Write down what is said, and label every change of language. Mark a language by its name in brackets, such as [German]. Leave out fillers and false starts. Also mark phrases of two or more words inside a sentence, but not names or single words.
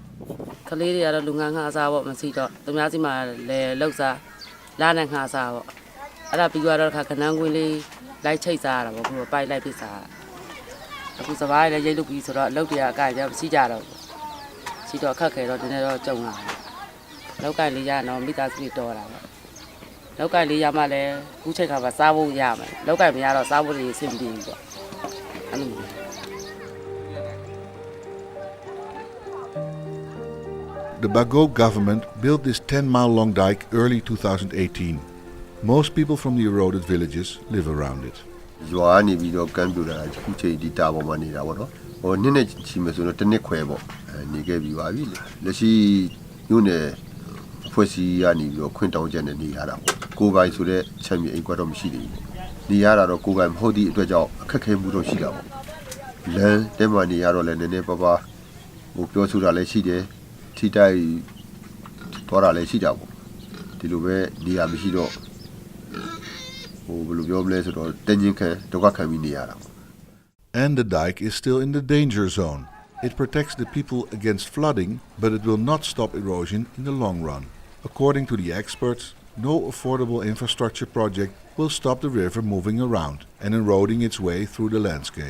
[Burmese] ကလေးတွေကတော့လူငန်းငှားစားပေါ့မရှိတော့သူများစီမှာလည်းလောက်စားလာနဲ့ငှားစားပေါ့အဲ့ဒါပြီးတော့ခါခဏန်းကွင်းလေးလိုက်ချိတ်စားရတာပေါ့ဘို့ပိုက်လိုက်ပစ်စားအခုစပားလည်းရိတ်လုပ်ပြီးဆိုတော့အလုပ်တွေကအကကြမရှိကြတော့ရှိတော့ခက်ခဲတော့ဒီနေ့တော့ကြုံလာတယ်လောက်ကလေးရတော့မိသားစုတွေတော်တာပေါ့လောက်ကလေးရမှလည်းခုချိန်ခါမှာစားဖို့ရမယ်လောက်ကမရတော့စားဖို့တွေအဆင်ပြေဘူးပေါ့အဲ့လို [English] The Bago government built this 10-mile-long dike early 2018. Most people from the eroded villages live around it. [Burmese] ရွာနေပြီးတော့ကမ်းပြူလာခုချိန်ဒီတာပေါ်မှာနေတာပေါ့နော်ဟိုနှစ်ချီမယ်ဆိုတော့တစ်နှစ်ခွဲပေါ့နေခဲ့ပြီးပါပြီလက်ရှိညနေဖွဲ့စည်းရနေပြီးတော့ခွင့်တောင်းချက်နဲ့နေရတာပေါ့ကိုပိုင်ဆိုတဲ့ချမ်းမြေအိမ်ကွက်တော့မရှိသေးဘူးနေရတာတော့ကိုပိုင်မဟုတ်သည့်အတွက်ကြောင့်အခက်ခဲမှုတော့ရှိတာပေါ့လမ်းတဲမှာနေရတော့လည်းနည်းနည်းပါးပါးဟိုပြောဆိုတာလည်းရှိတယ်ထိတိုက်တော့တာလည်းရှိတာပေါ့ဒီလိုပဲနေရမရှိတော့ And [English] the dike is still in the danger zone. It protects the people against flooding, but it will not stop erosion in the long run. According to the experts, no affordable infrastructure project will stop the river moving around and eroding its way through the landscape.